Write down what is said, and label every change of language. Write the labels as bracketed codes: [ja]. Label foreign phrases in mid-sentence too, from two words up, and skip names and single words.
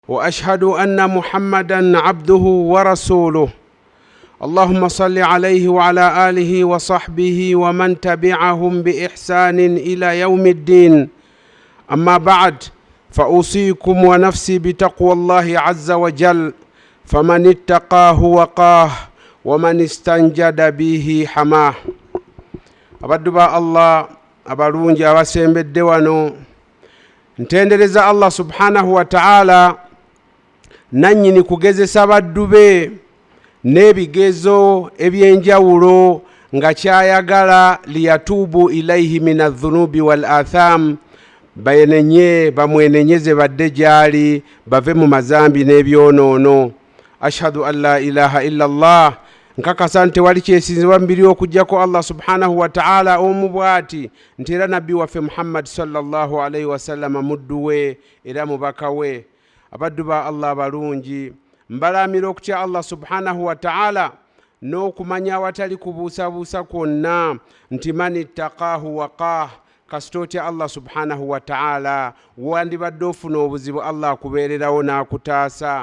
[ar] وأشهد أن محمدا عبده ورسوله اللهم صل عليه وعلى آله وصحبه ومن تبعهم بإحسان إلى يوم الدين. أما بعد فأوصيكم ونفسي بتقوى الله عز وجل، فمن اتقاه وقاه ومن استنجد به حماه. [lg] Abaddu Allah abalungi abasembedde wano, ntendereza Allah [ar] سبحانه وتعالى [lg] nannyini kugezesa baddu be n'ebigezo ebyenjawulo nga kyayagala [ar] ليتوبوا إليه من الذنوب والآثام, [lg] bayenenye bamwenenyeze badde gyali bave mu mazambi n'ebyonoono. [ar] أشهد أن لا إله إلا الله, [lg] nkakasa nti wali kyesinzibwa mbiri okujjako Allah [ar] سبحانه وتعالى [lg] omu bw'ati, nti era nabbi waffe Muhammad [ar] صلى الله عليه وسلم [lg] muddu we era mubaka we. Abaddu ba Allah abalungi, mbalamira okutya Allah [ar] سبحانه وتعالى [lg] n'okumanya awatali kubuusabuusa kwonna, nti [ar] من اتقاه وقاه, [lg] kasita otya Allah [ar] سبحانه وتعالى [lg] wandibadde ofuna obuzibu Allah akubeererawo n'akutaasa.